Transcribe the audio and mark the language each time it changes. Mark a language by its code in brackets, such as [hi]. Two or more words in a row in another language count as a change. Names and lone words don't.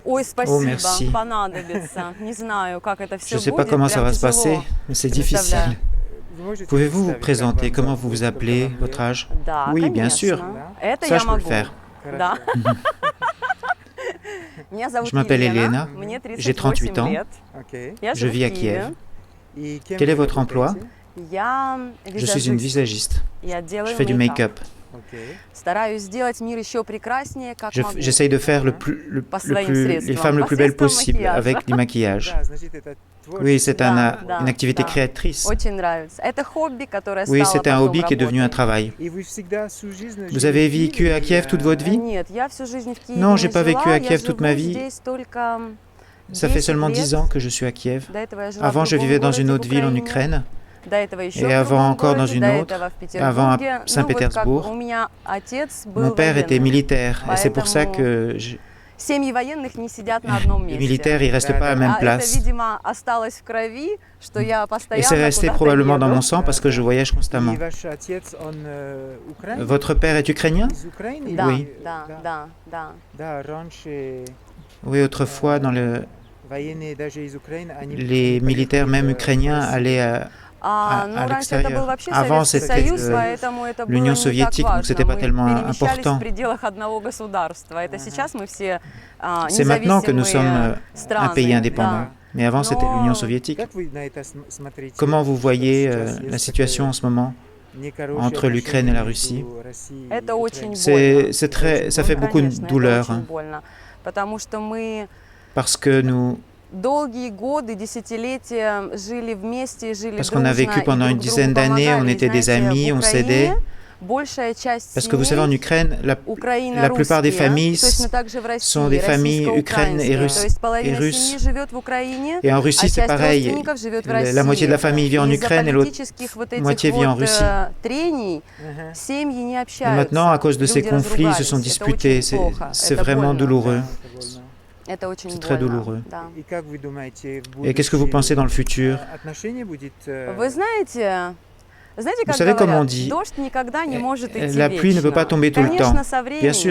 [ru] Ой, [fr] Oh, [ru] спасибо, [fr] merci. [ru] понадобится. Не знаю, как это [fr] Je [ru] все [fr] ne sais pas [ru] будет, [fr] comment ça [ru] прям [fr] va se passer, [ru] тяжело [fr] mais c'est [ru] представляю. [fr] difficile. Pouvez-vous vous présenter? Comment vous vous appelez? Votre âge? [ru] Да, [fr] Oui, bien sûr. [ru] конечно. Это [fr] Ça, [ru] я [fr] je peux le [ru] могу. [fr] faire. [ru] Да. Меня [fr] Je [ru] зовут [fr] m'appelle [ru] Елена, [fr] Elena, [ru] мне [fr] j'ai 38 [ru] 38 [fr] ans, [ru] лет. Я [fr] je [ru] живу [fr] vis à [ru] в Киеве. [fr] Kiev. Quel est votre emploi? [ru] Я [fr] Je suis une [ru] визажист. [fr] visagiste. [ru] Я [fr] Je [ru] делаю [fr] fais du [ru] мейкап. [fr] make-up. [ru] Стараюсь сделать мир еще прекраснее, как могу. [fr] J'essaye de faire [ru] По своим средствам, [fr] les femmes le plus belles [ru] посредством [fr] possible [ru] макияжа. [fr] avec du maquillage. Oui, c'est [ru] Да, [fr] une activité [ru] да. [fr] créatrice. [ru] Очень нравится. Это хобби, которое [fr] Oui, [ru] стало [fr] c'est un [ru] потом [fr] hobby qui est devenu un [ru] работой. [fr] travail. Vous avez vécu à Kiev toute votre vie? [ru] Нет, я всю жизнь в Киеве [fr] Non, [ru] не [fr] j'ai pas [ru] жила. [fr] vécu à [ru] Я [fr] Kiev toute ma [ru] живу [fr] vie. [ru] здесь только [fr] Ça fait [ru] 10 [fr] seulement [ru] лет. [fr] 10 ans que je suis à Kiev. [ru] До этого я жила [fr] Avant, [ru] в [fr] je [ru] другом [fr] vivais dans [ru] городе [fr] une [ru] в [fr] autre ville en [ru] Украине. [fr] Ukraine, [ru] До этого еще [fr] et [ru] в [fr] avant [ru] другом [fr] encore dans [ru] городе, [fr] une [ru] до [fr] autre, [ru] этого в [fr] et avant à [ru] Петербурге. Ну вот как [fr] Saint-Pétersbourg. [ru] у меня отец был [fr] Mon père était [ru] военным. [fr] militaire, et c'est pour ça [ru] Поэтому [fr] que [ru] семьи военных не сидят на одном [fr] les [ru] месте. [fr] militaires, ils restent pas à la même [ru] А это, [fr] place. [ru] видимо, осталось в крови, что я [fr] Et [ru] постоянно [fr] c'est resté [ru] куда-то [fr] probablement dans [ru] еду. [fr] mon sang parce que je voyage constamment. Votre père est ukrainien? [ru] Да, [fr] Oui. [ru] да, да, да. [fr] Oui, autrefois, les militaires, même ukrainiens, allaient à [ru] Ну, раньше это был [fr] l'extérieur. [ru] вообще [fr] Avant, [ru] Советский [fr] c'était [ru] Союз, поэтому это было [fr] l'Union [ru] не так [fr] soviétique, donc [ru] важно. [fr] c'était pas [ru] Мы [fr] tellement [ru] перемещались [fr] important. [ru] в пределах одного государства. Это сейчас мы все [fr] C'est maintenant que nous sommes [ru] независимые [fr] un [ru] страны. [fr] pays indépendant. Mais avant, c'était [ru] Но [fr] l'Union soviétique. Comment vous voyez la situation en ce moment entre l'Ukraine et la Russie? [ru] Это очень [fr] C'est [ru] больно. [fr] très, ça fait beaucoup de [ru] Конечно, это [fr] douleur, [ru] очень больно. Потому что мы [fr] parce que nous, [ru] долгие годы, десятилетия жили вместе, жили [fr] parce qu'on a [ru] дружно [fr] vécu [ru] и [fr] pendant [ru] друг [fr] une [ru] другу [fr] dizaine d'années, on [ru] помогали. [fr] était des [ru] Знаете, [fr] amis, [ru] в [fr] on s'aidait. [ru] Украине большая часть [fr] Parce que vous savez, en [ru] семей [fr] Ukraine, la plupart des [ru] украино-русские, [fr] familles [ru] точно так же в России, [fr] sont des familles ukrainiennes et [ru] российско-украинские. То есть [fr] et [ru] половина [fr] russes. [ru] семьи живет в Украине, [fr] Et en Russie, [ru] а [fr] c'est [ru] часть [fr] pareil. [ru] родственников живет в [fr] La [ru] России. [fr] moitié de la famille vit en [ru] И из-за [fr] Ukraine et l'autre [ru] политических вот этих [fr] moitié vit en [ru] вот [fr] Russie. [ru] трений семьи не [fr] Et [ru] общаются. [fr] maintenant, à cause de ces [ru] Люди [fr] conflits, ils se [ru] разругались. [fr] sont [ru] Это [fr] disputés. [ru] очень плохо. [fr] C'est [ru] Это [fr] vraiment [ru] больно. [fr] douloureux. [ru] Это очень [fr] C'est très [ru] больно. [fr] douloureux. [ru] Да. [fr] Et qu'est-ce que vous pensez dans le futur? [ru] Вы знаете, [fr] Vous [ru] как [fr] savez, comme on [ru] говорят, [fr] dit, [ru] дождь никогда не может идти [fr] la pluie ne peut pas [ru] вечно. [fr] tomber tout le temps. [ru] Конечно, со [fr] Bien sûr,